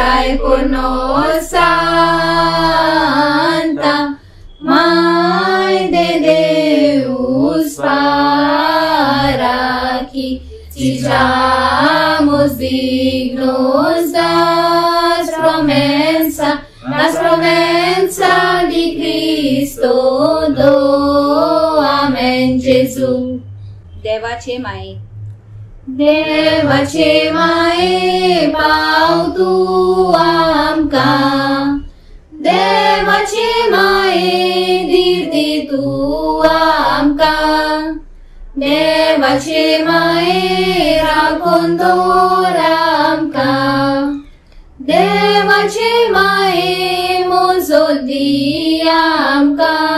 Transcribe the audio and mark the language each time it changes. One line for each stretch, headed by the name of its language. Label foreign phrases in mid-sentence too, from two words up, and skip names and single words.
Portuguese: eterno santa, Mãe de Deus, para que sejamos dignos das promessas de Cristo, do Amém, Jesus.
Konkani: देवाचे माये देवाचे माये पाव तू आमका, देवाचे माये दिर्दी तू आमका, देवाचे माये राखून दवर आमका, देवाचे माये मोजोल दी आमका,